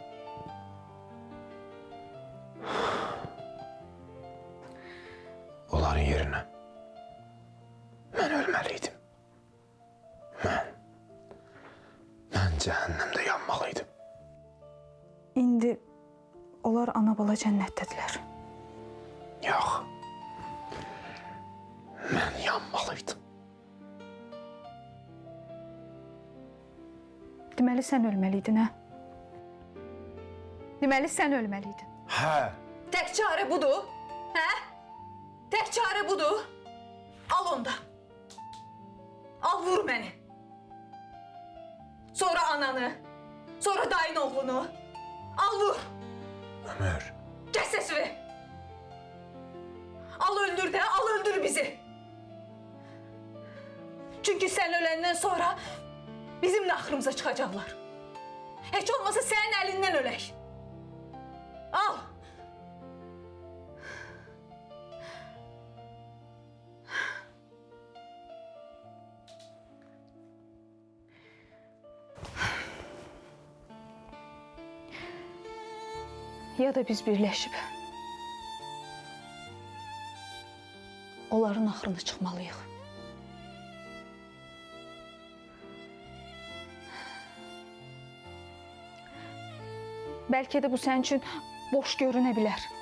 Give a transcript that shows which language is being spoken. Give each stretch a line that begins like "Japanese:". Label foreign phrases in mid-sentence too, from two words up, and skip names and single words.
Turkish: Onların yerine ben ölmeliydim. Ben cehennemde yanmalıydım.
Azerbaijani: İndi onlar ana bala cənnətdədirlər.
Turkish: Yok. Ben yanmalıydım.
Azerbaijani: Deməli sən ölməliydin, hə? Deməli sən ölməliydin. He. Tək çare budur, hə? Tək çare budur. Al onda.
Turkish: Al vur beni.
Azerbaijani: Sonra ananı, sonra dayın oğlunu. Al vur. Ömer.
Turkish: Kes sesini. Al öldür de, al öldür bizi. Çünkü sen ölenden sonra bizim de aklımıza çıkacaklar. Hiç olmasa senin elinden ölek. Al. Ya da biz birleşip onların axırına çıxmalıyıq.
Azerbaijani: Bəlkə də bu sənin üçün boş görünə bilər.